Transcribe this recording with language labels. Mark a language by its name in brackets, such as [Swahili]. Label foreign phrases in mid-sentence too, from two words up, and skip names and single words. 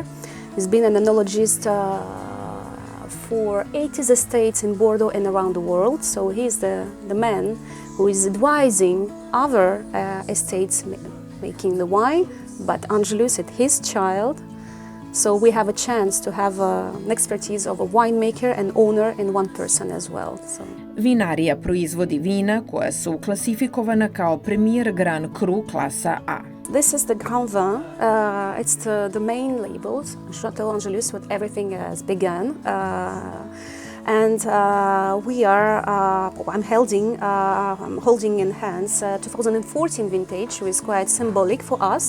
[English] He's been an enologist for 80 estates in Bordeaux and around the world. So he's the man who is advising other estates making the wine, but Angelus is his child. So we have a chance to have an expertise of a winemaker and owner in one person as well. So. [Serbian] Vinarija proizvodi vina koja su klasifikovana kao Premier Grand Cru klasa A. [English] This is the Grand Vin. It's the main label, Chateau Angelus, where everything has begun. And I'm holding in hands 2014 vintage, which is quite symbolic for us.